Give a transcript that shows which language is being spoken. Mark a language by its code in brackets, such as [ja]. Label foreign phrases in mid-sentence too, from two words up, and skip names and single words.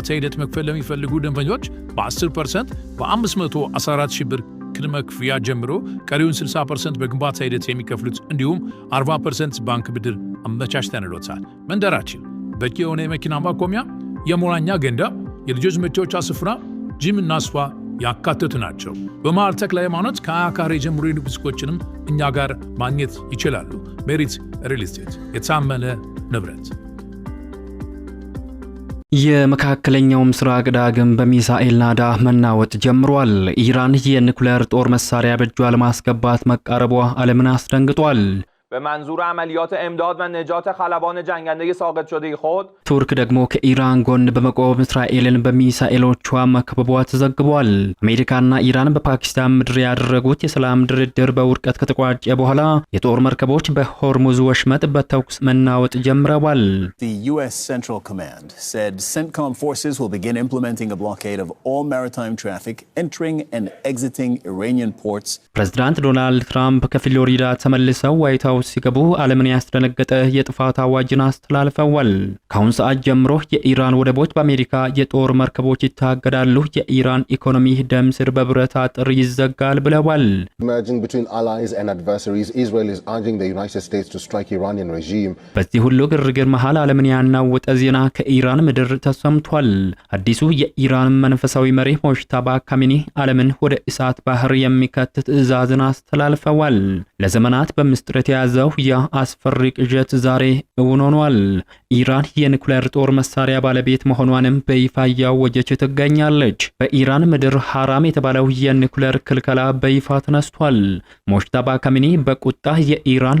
[am] ሂደት መክፈል ለሚፈልጉ ደንበኞች በ10% በ514 ሺህ ብር ቅድመ ክፍያ ጀምሮ ቀሪውን 60% በግንባታ ሂደት የሚከፍሉት እንዲሁም 40% ባንክ ብድር አመቻችተንልዎታል። መንደራችን በቂ የሆነ የመኪና ማቆሚያ፣ የመዋኛ ገንዳ፣ የልጆች መጫወቻ ስፍራ፣ ጂም እና ስፓ ያካተቱ ናቸው። በመሃል ተክለ ሃይማኖት ከ20 ካሬ ጀምሮ የንግድ ሱቆችንም እኛ ጋር ማግኘት ይችላሉ። ሜሪት ሪል ስቴት የታመነ ንብረት። የመካከለኛው ምስራቅ ዳግም በሚሳኤል ናዳ መናወጥ ጀምሯል። ኢራን የኒኩሌር ጦር መሳሪያ በእጇ ለማስገባት መቃረቧ ዓለምን አስደንግጧል። [fa] به منظور عملیات امداد و نجات خلبان جنگنده ساقط شده خود [am] ቱርክ ደግሞ ከኢራን ጎን በመቆም እስራኤልን በሚሳኤሎቿ መከበቧ ተዘግቧል። አሜሪካና ኢራን በፓኪስታን ምድር ያደረጉት የሰላም ድርድር በውድቀት ከተቋጨ በኋላ የጦር መርከቦች በሆርሙዝ ወሽመጥ በተኩስ መናወጥ ጀምረዋል። [en] The US Central Command said CENTCOM forces will begin implementing a blockade of all maritime traffic entering and exiting Iranian ports. [am] ፕሬዝዳንት ዶናልድ ትራምፕ ከፍሎሪዳ ተመልሰው ዋይት ሃውስ ሲገቡ ዓለምን ያስደነገጠ የጥፋት አዋጅን አስተላልፈዋል። ከአሁን ሰዓት ጀምሮ የኢራን ወደቦች በአሜሪካ የጦር መርከቦች ይታገዳሉ፣ የኢራን ኢኮኖሚ ደም ስር በብረት አጥር ይዘጋል ብለዋል። [en] Merging between allies and adversaries, Israel is urging the United States to strike Iranian regime. [am] በዚህ ሁሉ ግርግር መሃል ዓለምን ያናወጠ ዜና ከኢራን ምድር ተሰምቷል። አዲሱ የኢራን መንፈሳዊ መሪ ሞጅተባ ካሚኒ ዓለምን ወደ እሳት ባህር የሚከት ትዕዛዝን አስተላልፈዋል። ለዘመናት በምስጢር የተያዘው የአስፈሪ ቅዠት ዛሬ እውን ሆኗል። ኢራን የኒኩሌር ጦር መሳሪያ ባለቤት መሆኗንም በይፋ እያወጀች ትገኛለች። በኢራን ምድር ሐራም የተባለው የኒኩሌር ክልከላ በይፋ ተነስቷል። ሞጅተባ ካሚኒ በቁጣ የኢራን